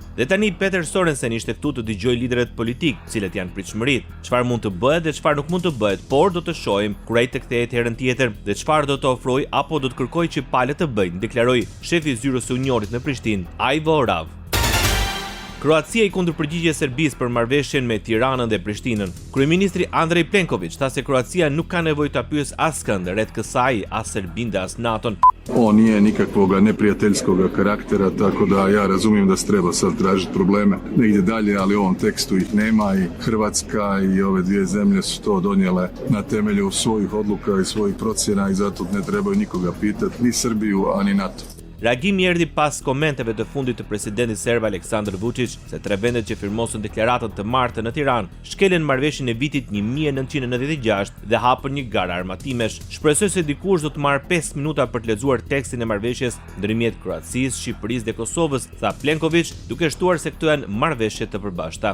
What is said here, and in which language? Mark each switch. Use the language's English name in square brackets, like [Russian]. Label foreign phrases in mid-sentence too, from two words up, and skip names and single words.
[Albanian] Dhe tani Peter Sorensen ishte këtu të dëgjojë liderët politik, cilët janë pritshmëritë, çfarë mund të bëhet dhe çfarë nuk mund të bëhet, por do të shohim kur ai të kthehet herën tjetër dhe çfarë do të ofrojë apo do të kërkoj që palët të bëjnë, deklaroi shefi i Zyrës së Unionit në Prishtinë, Ajva Orav. Kroacia i kundërpërgjigje Serbisë për marrëveshjen me Tiranën dhe Prishtinën. Kryeministri Andrej Plenković tha se Kroacia nuk ka nevojë ta pyesë askënd rreth kësaj, as Serbinë dhe as NATO-n. [Croatian] On nije nikakvoga neprijateljskoga karaktera, tako da ja razumijem da se treba sad tražiti probleme negdje dalje, ali u ovom tekstu ih nema i Hrvatska i ove dvije zemlje su to donijele na temelju svojih odluka i svojih procjena i zato ne trebaju nikoga pitati, ni Srbiju, a ni NATO. [Albanian] Reagimi erdhi pas komenteve të fundit të presidentit serb Aleksandar Vučić se tre vendet që firmosën deklaratën të martën në Tiranë shkelen marrëveshjen e vitit 1996 dhe hapën një garë armatimesh. Shpresoj se dikush do të marrë 5 minuta për të lexuar tekstin e marrëveshjes ndërmjet Kroacisë, Shqipërisë dhe Kosovës, tha Plenković, duke shtuar se këto janë marrëveshje të përbashkëta.